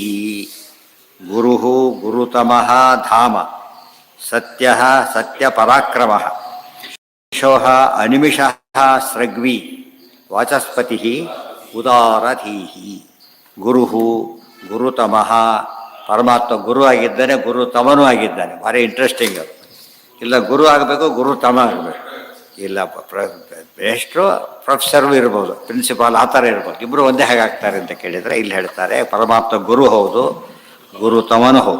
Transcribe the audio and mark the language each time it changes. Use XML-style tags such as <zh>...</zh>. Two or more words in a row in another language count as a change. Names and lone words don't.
<sa>ಗುರುಃ ಗುರುತಮಃ ಧಾಮ ಸತ್ಯಃ ಸತ್ಯಪರಾಕ್ರಮಃ ನಿಮಿಷೋಃ ಅನಿಮಿಷಃ ಸ್ರಗ್ವಿ ವಾಚಸ್ಪತಿಃ ಉದಾರಧೀಹಿ.</sa> <kn>ಗುರು ಗುರುತಮಃ ಪರಮಾತ್ಮ ಗುರು ಆಗಿದ್ದಾನೆ, ಗುರುತಮನೂ ಆಗಿದ್ದಾನೆ. ಭಾರಿ ಇಂಟ್ರೆಸ್ಟಿಂಗ್. ಅದು ಇಲ್ಲ ಗುರು ಆಗಬೇಕು, ಗುರುತಮ ಆಗಬೇಕು. ಇಲ್ಲ ಮೇಷ್ಟ್ರು ಪ್ರೊಫೆಸರು ಇರ್ಬೋದು, ಪ್ರಿನ್ಸಿಪಾಲ್ ಆ ಥರ ಇರ್ಬೋದು. ಇಬ್ಬರು ಒಂದೇ ಹಾಗಾಗ್ತಾರೆ ಅಂತ ಕೇಳಿದರೆ ಇಲ್ಲಿ ಹೇಳ್ತಾರೆ ಪರಮಾತ್ಮ ಗುರು ಹೌದು, ಗುರುತಮನೂ ಹೌದು.</kn>